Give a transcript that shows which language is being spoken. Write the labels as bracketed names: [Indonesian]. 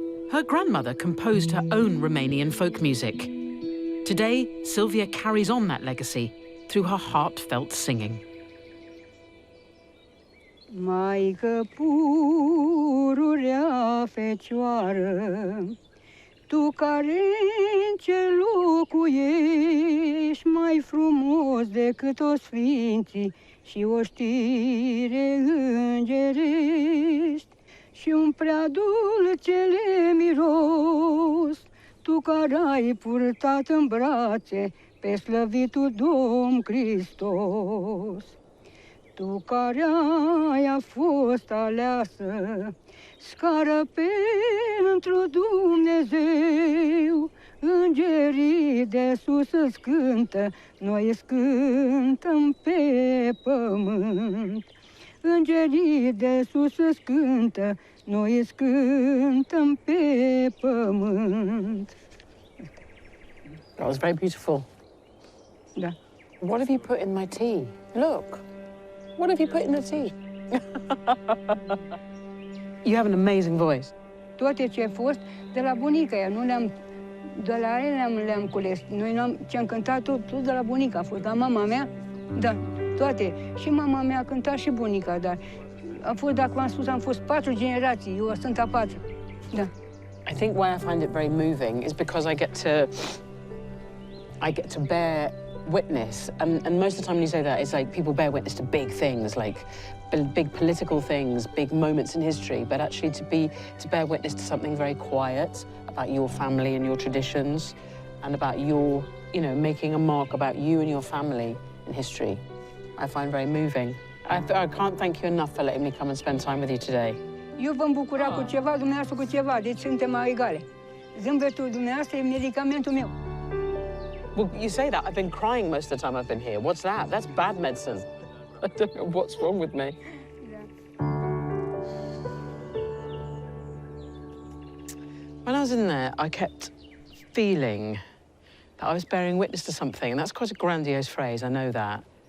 [English] Her grandmother composed her own Romanian folk music. Today, Sylvia carries on that legacy through her heartfelt singing. [Romanian] Maică pururea fecioară, tu care în cer locuiești, mai frumos decât o sfinții și o știre îngerești, și un prea dulcele miros, tu care ai purtat în brațe pe slăvitul Domn Hristos. Tu care ai fost aleasă, scară pentru Dumnezeu, îngerii de sus îți cântă, noi îți cântăm pe pământ. Îngerii de sus îți cântă, noi îți cântăm pe pământ. [English] That was very beautiful. [Romanian] Da. [English] What have you put in my tea? Look. What have you put in the tea? You have an amazing voice. [Romanian] Toate ce a fost de la bunica ea, de la ele le-am cules. Noi ce-am cântat tot de la bunica a fost, la mama mea, da. toate. Și mama mea cânta și bunica, dar am fost, dacă v-am spus, am fost 4 generații, eu sunt a 4-a. Da. [English] I think why I find it very moving is because I get to bear witness, and most of the time when you say that, it's like people bear witness to big things, like big political things, big moments in history, but actually to bear witness to something very quiet about your family and your traditions, and about your, you know, making a mark about you and your family in history, I find very moving. I can't thank you enough for letting me come and spend time with you today. [Romanian] Eu vă bucura cu ceva, dumneavoastră cu ceva, deci suntem egale. Zâmbetul dumneavoastră e medicamentul meu. [English] Well, you say that. I've been crying most of the time I've been here. What's that? That's bad medicine. I don't know what's wrong with me. When I was in there, I kept feeling that I was bearing witness to something, and that's quite a grandiose phrase, I know that.